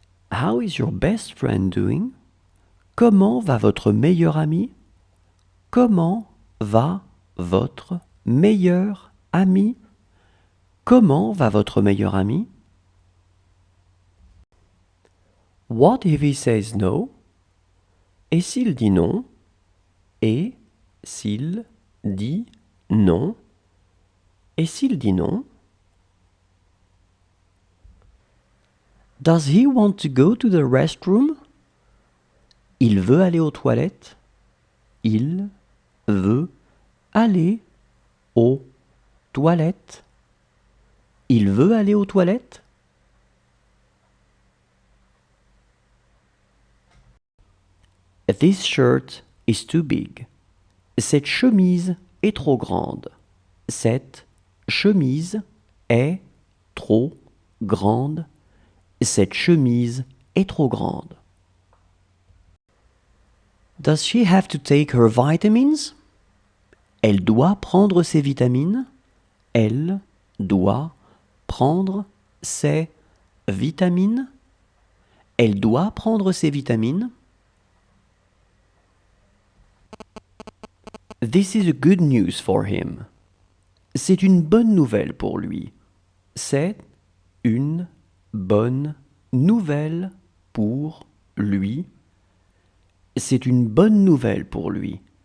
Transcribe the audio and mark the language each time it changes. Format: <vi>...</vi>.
<en>How is your best friend doing?</en> <fr>Comment va votre meilleur ami? Comment va votre meilleur ami? Comment va votre meilleur ami?</fr> <en>What if he says no?</en> <fr>Et s'il dit non? Et s'il dit non? Et s'il dit non?</fr> <en>Does he want to go to the restroom?</en> <fr>Il veut aller aux toilettes. Il veut aller aux toilettes. Il veut aller aux toilettes.</fr> <en>This shirt is too big.</en> <fr>Cette chemise est trop grande. Cette chemise est trop grande. Cette chemise est trop grande.</fr> <en>Does she have to take her vitamins?</en> <fr>Elle doit prendre ses vitamines. Elle doit prendre ses vitamines. Elle doit prendre ses vitamines.</fr> <en>This is a good news for him.</en> <fr>C'est une bonne nouvelle pour lui. C'est une bonne nouvelle pour lui. C'est une bonne nouvelle pour lui.</fr>